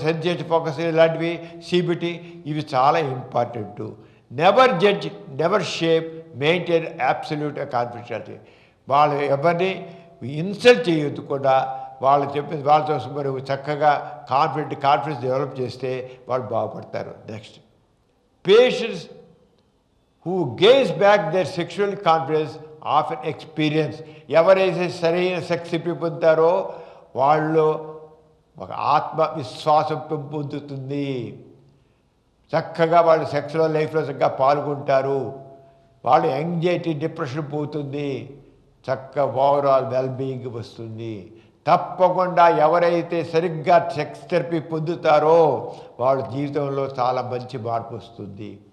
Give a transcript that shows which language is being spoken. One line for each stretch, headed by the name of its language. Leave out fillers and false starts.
Telugu: Sensation focus ఇలాంటివి CBT ఇవి చాలా important.
English: Never judge, never shape, maintain absolute confidentiality.
Telugu: వాళ్ళు ఎవరిని ఇన్సల్ట్ చేయొద్దు కూడా. వాళ్ళు చెప్పింది వాళ్ళతో మరి చక్కగా కాన్ఫిడెన్స్ డెవలప్ చేస్తే వాళ్ళు బాగుపడతారు.
English: Next patients who gains back their sexual confidence often experience.
Telugu: ఎవరైతే సరైన సెక్స్ పొందుతారో వాళ్ళు ఒక ఆత్మవిశ్వాసం పెంపొందుతుంది. చక్కగా వాళ్ళు సెక్స్లో లైఫ్లో చక్కగా పాల్గొంటారు. వాళ్ళు యాంగ్జైటీ, డిప్రెషన్ పోతుంది. చక్కగా ఓవరాల్ వెల్బీయింగ్ వస్తుంది. తప్పకుండా ఎవరైతే సరిగ్గా సెక్స్ థెరపీ పొందుతారో వాళ్ళ జీవితంలో చాలా మంచి మార్పు వస్తుంది.